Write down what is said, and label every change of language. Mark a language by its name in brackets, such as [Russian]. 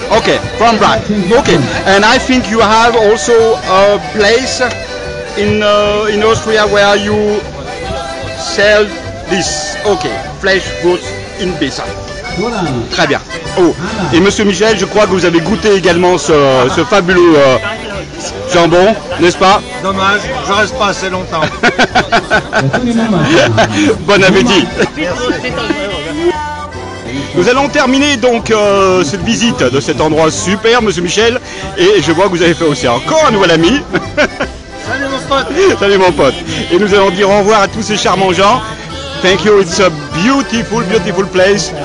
[English] Okay, from Brac. Okay, and I think you have also a place in Austria where you sell this. Okay, flesh goods in Bessa. [French] Très bien. Oh, et Monsieur Michel, je crois que vous avez goûté également ce fabuleux jambon, n'est-ce pas? Dommage, je reste pas assez longtemps. Bon appétit. Nous allons terminer donc cette visite de cet endroit super, Monsieur Michel, et je vois que vous avez fait aussi encore un nouvel ami. Salut mon pote. Salut mon pote. Et nous allons dire au revoir à tous ces charmants gens. [English] Thank you, it's a beautiful, beautiful place.